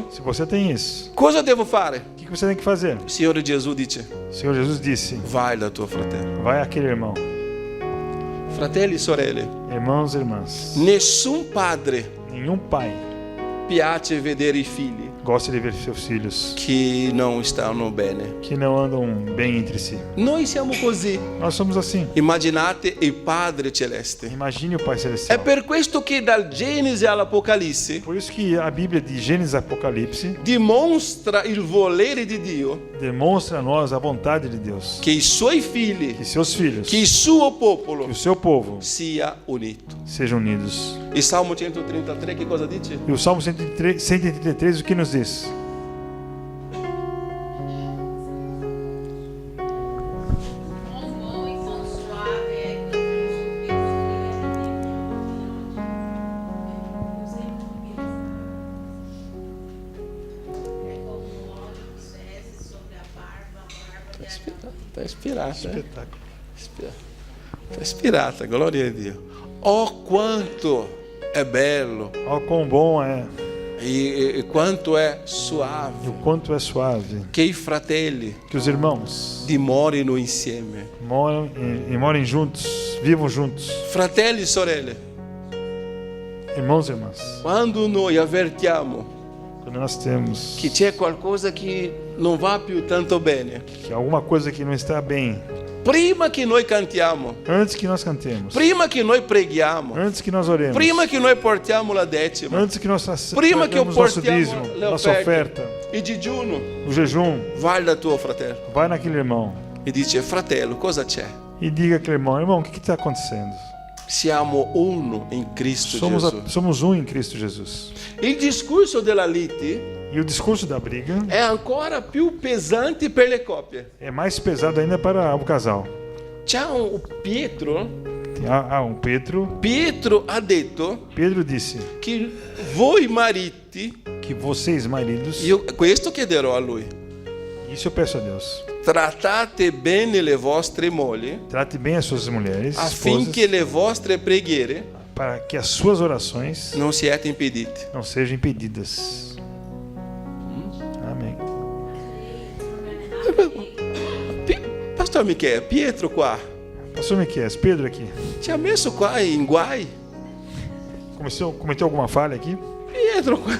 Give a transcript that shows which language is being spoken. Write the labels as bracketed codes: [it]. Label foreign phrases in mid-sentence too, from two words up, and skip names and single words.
[pt] Se você tem isso, [it] cosa devo fare? [pt] o que você tem que fazer? [it] Il Signore Gesù dice: [pt] O Senhor Jesus disse: [it] vai da tuo fratello. [pt] vai aquele irmão. [it] Fratelli e sorelle, [pt] Irmãos e irmãs, [it] nessun padre [pt] nenhum pai [it] piace vedere i figli [pt] gosta de ver seus filhos [it] che non stanno bene. [pt] que não andam bem entre si. [it] Noi siamo così. [pt] Nós somos assim. [it] Immaginate il Padre Celeste. [pt] Imagine o Pai [it] È [pt] Celestial. [it] per questo che dal Genesi all'Apocalisse [pt] Por isso que a Bíblia de Gênesis e Apocalipse [it] dimostra il volere di Dio [pt] demonstra a nós a vontade de Deus. [it] che i suoi figli, [pt] Que seus filhos, [it] che il suo [pt] que [it] popolo [pt] o seu povo [it] sia unito. [pt] sejam unidos. [it] Il Salmo 133 che cosa dice? [pt] E o Salmo 133 o que nos diz? Quão bom e quão suave é que os é como o óleo que desce sobre a barba Tá inspirata, Espetáculo. Tá inspirata, glória a Dio. [it] Oh, quanto è bello [pt] Olha quão bom é, [it] e quanto è suave [pt] o quanto é suave [it] che i fratelli [pt] que os irmãos [it] dimorino insieme. [pt] moram e morem juntos, vivam juntos. [it] Fratelli e sorelle, [pt] Irmãos e irmãs, [it] quando noi avvertiamo [pt] quando nós temos [it] che c'è qualcosa che non va più tanto bene, [pt] que alguma coisa que não está bem, [it] prima che noi cantiamo, [pt] antes que nós cantemos, [it] prima che noi preghiamo, [pt] antes que nós oremos, [it] prima che noi portiamo la decima, [pt] antes que nós [it] prima che [pt] tragamos nosso [it] portiamo [pt] dízimo, [it] le [pt] nossa [it] offerte, [pt] oferta, [it] il digiuno, [pt] o jejum, [it] vai da tuo fratello [pt] vai naquele irmão [it] e dice: fratello, cosa c'è? [pt] e diga àquele irmão: irmão, o que está acontecendo? [it] Siamo uno in Cristo Gesù. [pt] Somos um em Cristo Jesus. [it] Il discorso della lite [pt] E o discurso da briga [it] è ancora più pesante per le coppie. [pt] é mais pesado ainda para o casal. [it] C'è un Pietro [pt] Pedro [it] ha detto [pt] Pedro disse [it] che voi mariti, [pt] que vocês, maridos, [it] io questo chiederò a lui, [pt] isso eu peço a Deus, [it] trattate bene le vostre mogli [pt] trate bem as suas mulheres, [it] affinché [pt] esposas, [it] le vostre preghiere [pt] para que as suas orações [it] non siate impedite. [pt] não sejam impedidas. Amém. [it] Pastor Michele, Pietro qua, [pt] Pastor Miqueias, Pedro aqui, [it] ci ha messo qua in guai? [pt] cometeu alguma falha aqui? [it] Pietro qua.